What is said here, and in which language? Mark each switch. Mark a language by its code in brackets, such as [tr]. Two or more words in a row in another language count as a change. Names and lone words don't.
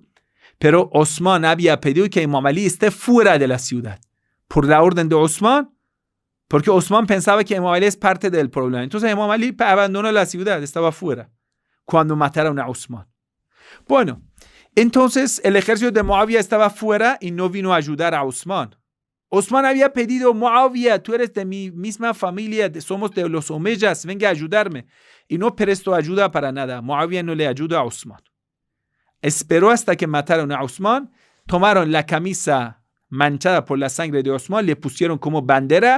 [es] Pero Osman había pedido que Imam Ali esté fuera de la ciudad. Por la orden de Osman, porque Osman pensaba que Imam Ali es parte del problema. Entonces Imam Ali abandonó la ciudad, estaba fuera, cuando mataron a Osman. Bueno, entonces el ejército de Muawiyah estaba fuera y no vino a ayudar a Osman. Osman había pedido, Muawiyah, tú eres de mi misma familia, somos de los Omeyas, venga a ayudarme. Y no prestó ayuda para nada. Muawiyah no le ayudó a Osman. Esperó hasta que mataron a Osman, tomaron la camisa manchada por la sangre de Osman, le pusieron como bandera.